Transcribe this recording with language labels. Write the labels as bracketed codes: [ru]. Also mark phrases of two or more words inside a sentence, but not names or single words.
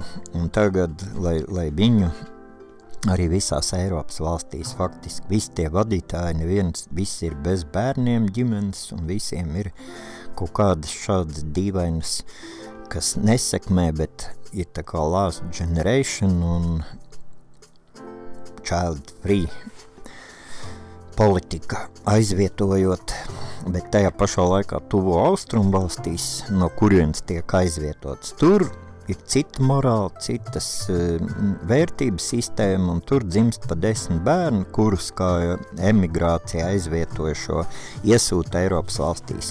[lv] Un tagad, lai viņu arī visās Eiropas valstīs faktiski visi tie vadītāji, visi ir bez bērniem ģimenes un visiem ir kaut kādas šādas dīvainas, kas nesekmē, bet ir tā kā [en] last generation [lv] un [en] child free [lv] politika aizvietojot, bet tajā pašā laikā tuvo austrumu valstīs, no kurienes tiek aizvietots. Tur ir cita morāla, citas vērtības sistēma, un tur dzimst pa 10 bērnu, kurus kā emigrācija aizvietojušo iesūta Eiropas valstīs.